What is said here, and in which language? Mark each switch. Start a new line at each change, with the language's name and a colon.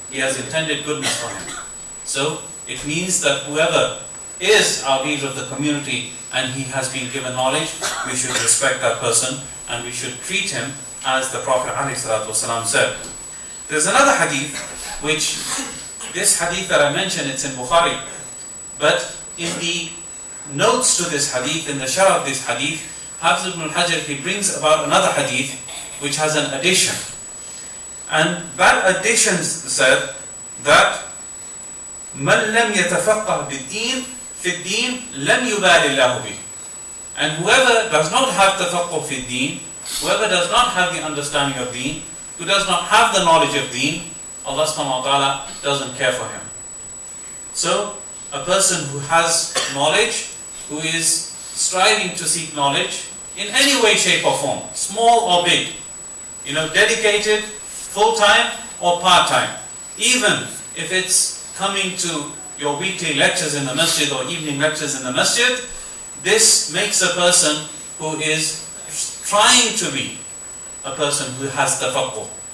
English: He has intended goodness for him. So, it means that whoever is our leader of the community and he has been given knowledge, we should respect that person and we should treat him as the Prophet ﷺ said. There's another hadith, which this hadith that I mentioned, it's in Bukhari, but in the notes to this hadith, in the sharh of this hadith, Hafiz ibn al-Hajar, he brings about another hadith which has an addition. And that addition said that
Arabic: مَنْ لَمْ يَتَفَقَّهْ بِالدِّينِ فِي الدِّينِ لَمْ يُبَالِ اللَّهُ بِهِ.
English: And whoever does not have tafaqquh fi deen, whoever does not have the understanding of deen, who does not have the knowledge of deen, Allah subhanahu wa ta'ala doesn't care for him. So, a person who has knowledge, who is striving to seek knowledge in any way, shape or form, small or big, dedicated, full-time or part-time, even if it's coming to your weekly lectures in the masjid or evening lectures in the masjid, this makes a person who is trying to be a person who has tafaqquh.